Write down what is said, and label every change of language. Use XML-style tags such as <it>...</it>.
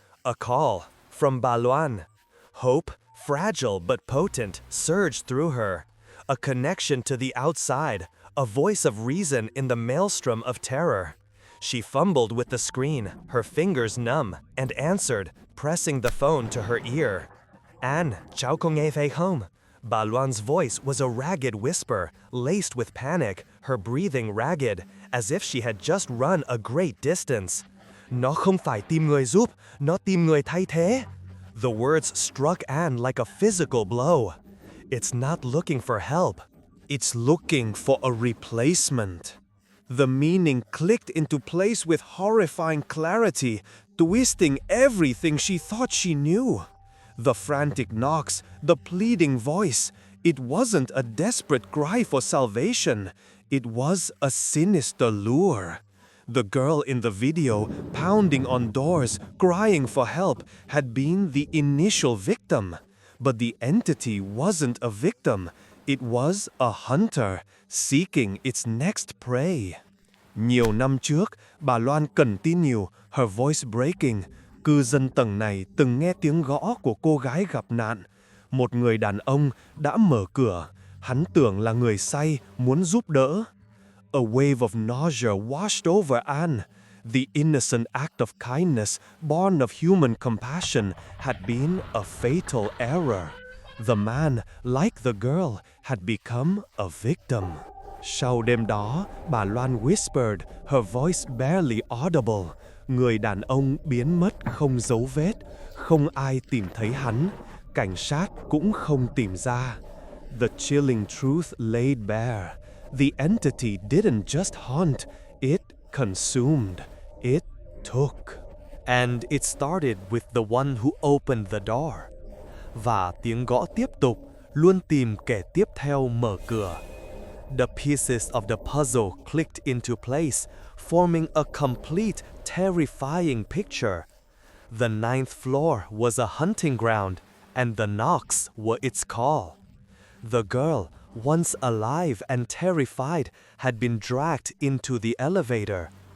<en>A call from Baluan. Hope, fragile but potent, surged through her. A connection to the outside, a voice of reason in the maelstrom of terror. She fumbled with the screen, her fingers numb, and answered, pressing the phone to her ear.</en> <vi>Anne, cháu có nghe phải không?</vi> <en>Baluan's voice was a ragged whisper, laced with panic, her breathing ragged, as if she had just run a great distance.</en> <vi>Nó không phải tìm người giúp, nó tìm người thay thế.</vi> <en>The words struck Anne like a physical blow. It's not looking for help. It's looking for a replacement. The meaning clicked into place with horrifying clarity, twisting everything she thought she knew. The frantic knocks, the pleading voice. It wasn't a desperate cry for salvation. It was a sinister lure. The girl in the video, pounding on doors, crying for help, had been the initial victim. But the entity wasn't a victim. It was a hunter, seeking its next prey.</en> <vi>Nhiều năm trước, bà Loan</vi> <en>continue, her voice breaking.</en> <vi>Cư dân tầng này từng nghe tiếng gõ của cô gái gặp nạn. Một người đàn ông đã mở cửa. Hắn tưởng là người say, muốn giúp đỡ.</vi> <en>A wave of nausea washed over Anne. The innocent act of kindness, born of human compassion, had been a fatal error. The man, like the girl, had become a victim.</en> <vi>Sau đêm đó, bà Loan</vi> <en>whispered, her voice barely audible.</en> <vi>Người đàn ông biến mất không dấu vết, không ai tìm thấy hắn, cảnh sát cũng không tìm ra.</vi> <en>The chilling truth laid bare. The entity didn't just haunt, it consumed, it took. And it started with the one who opened the door.</en> <vi>Và tiếng gõ tiếp tục, luôn tìm kẻ tiếp theo mở cửa.</vi> <en>The pieces of the puzzle clicked into place, forming a complete, terrifying picture. The 9th floor was a hunting ground, and the knocks were its call. The girl, once alive and terrified, had been dragged into the elevator.</en>